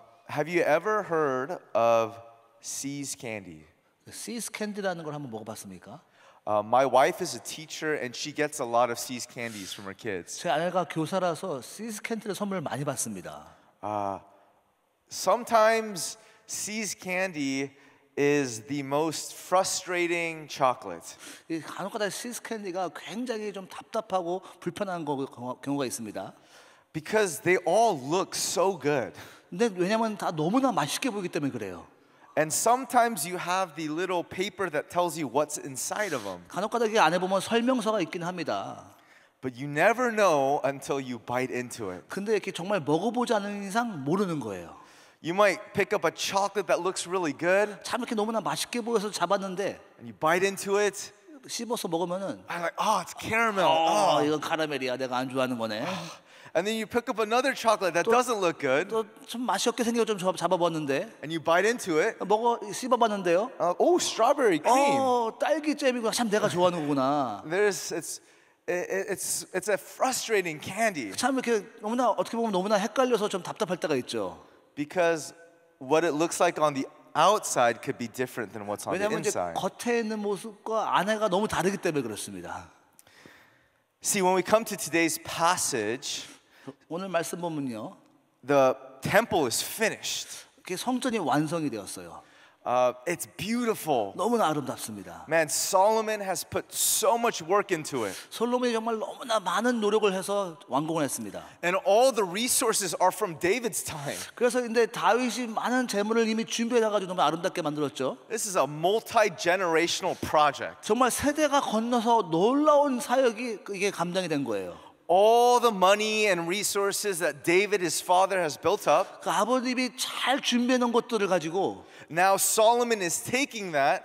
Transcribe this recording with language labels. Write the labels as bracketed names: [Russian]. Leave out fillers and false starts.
[English] Have you ever heard of See's candy? [Korean] 시스 캔디라는 걸 한번 먹어봤습니까? [English] My wife is a teacher and she gets a lot of See's candies from her kids. [Korean] 제 아내가 교사라서 시스 캔디를 선물을 많이 받습니다. [English] Sometimes See's candy is the most frustrating chocolate. [Korean] 이 간혹가다 시스 캔디가 굉장히 좀 답답하고 불편한 경우가 있습니다. [English] Because they all look so good. [Korean] 근데 왜냐면 다 너무나 맛있게 보이기 때문에 그래요. [English] And sometimes you have the little paper that tells you what's inside of them. [Korean] 간혹가다 이 안에 보면 설명서가 있긴 합니다. [English] But you never know until you bite into it. [Korean] 근데 이렇게 정말 먹어보지 않은 이상 모르는 거예요. [English] You might pick up a chocolate that looks really good [Korean] 참 이렇게 너무나 맛있게 보여서 잡았는데 [English] and you bite into it. [Korean] 씹어서 먹으면은 [English] I'm like, oh, it's caramel. [Korean] 이건 카라멜이야. 내가 안 좋아하는 거네. [English] And then you pick up another chocolate that doesn't look good [Korean] 또 좀 맛이 없게 생겨 좀 잡아봤는데 [English] and you bite into it. [Korean] 씹어봤는데요. [English] Oh, strawberry cream. [Korean] 딸기 잼이고 참 내가 좋아하는 거구나. [English] It's a frustrating candy [Korean] 참 이렇게 너무나 어떻게 보면 너무나 헷갈려서 좀 답답할 때가 있죠. [English] because what it looks like on the outside could be different than what's on the [Korean] 왜냐하면 이제 [English] inside. [Korean] 겉에 있는 모습과 안에가 너무 다르기 때문에 그렇습니다. [English] See, when we come to today's passage, [Korean] 오늘 말씀 보면요, [English] the temple is finished. [Korean] 성전이 완성이 되었어요. [English] It's beautiful. [Korean] 너무나 아름답습니다. [English] Man, Solomon has put so much work into it. [Korean] 솔로몬이 정말 너무나 많은 노력을 해서 완공을 했습니다. [English] And all the resources are from David's time. [Korean] 그래서 근데 다윗이 많은 재물을 이미 준비해 놔가지고 너무 아름답게 만들었죠. [English] This is a multi-generational project. [Korean] 정말 세대가 건너서 놀라운 사역이 이게 감당이 된 거예요. [English] All the money and resources that David, his father, has built up. [Korean] 그 아버님이 잘 준비해 놓은 것들을 가지고 [English] Now Solomon is taking that